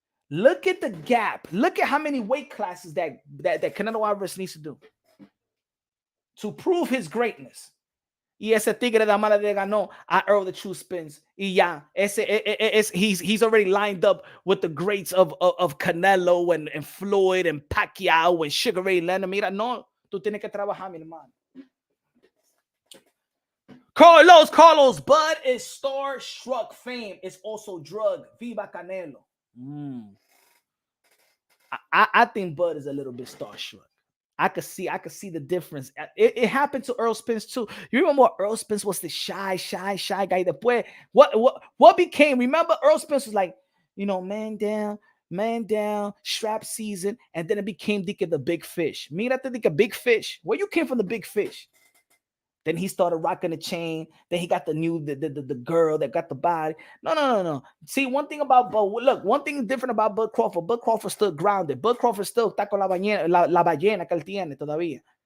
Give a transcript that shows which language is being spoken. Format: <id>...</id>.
<en>Look at the gap. Look at how many weight classes that Canelo Álvarez needs to do to prove his greatness.</en> <es>Y ese tigre de mala le ganó a Earl the True Spence. Y ya,</es> <en>he's already lined up with the greats of Canelo and Floyd and Pacquiao and Sugar Ray Leonard.</en> <es>Mira, no, tú tienes que trabajar, mi hermano.</es> <en>Carlos, Bud is starstruck. Fame is also drug.</en> <es>Viva Canelo.</es> <en>I think Bud is a little bit starstruck. I could see the difference. It happened to Earl Spence too. You remember Earl Spence was the shy guy. Después, what became? Remember Earl Spence was like, man down, strap season, and then it became the big fish. Mira te big fish. Where you came from, the big fish? Then he started rocking the chain. Then he got the girl that got the body. No. See, one thing different about Bud Crawford. Bud Crawford still grounded.</en> <es>Bud Crawford still está con la ballena que él tiene todavía.</es>